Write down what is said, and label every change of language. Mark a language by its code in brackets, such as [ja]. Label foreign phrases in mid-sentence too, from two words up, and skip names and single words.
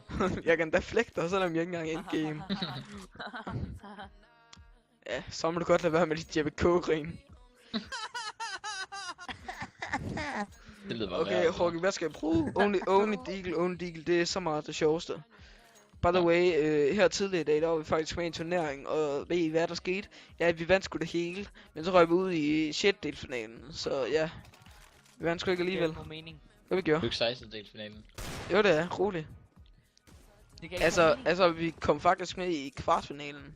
[da] Jeg kan da flække dig, selvom jeg ikke engang er endgame. Ja, så må du godt lade være med dit Jeppe K-grin. Det lyder bare okay, Huggy, hvad skal jeg bruge? Only Deagle, det er så meget det sjoveste. [en] By the way, [da] her tidligere i dag, der var vi faktisk med i en turnering, og ved I hvad der skete? Ja, vi vandt sgu det hele, men så røg vi ud i 6. delsfinalen, så ja. Vi vandt sgu ikke alligevel. Hvad vi gjorde? Du ikke 16. delsfinalen? Jo, det er, roligt. Altså, vi kom faktisk med i kvartfinalen.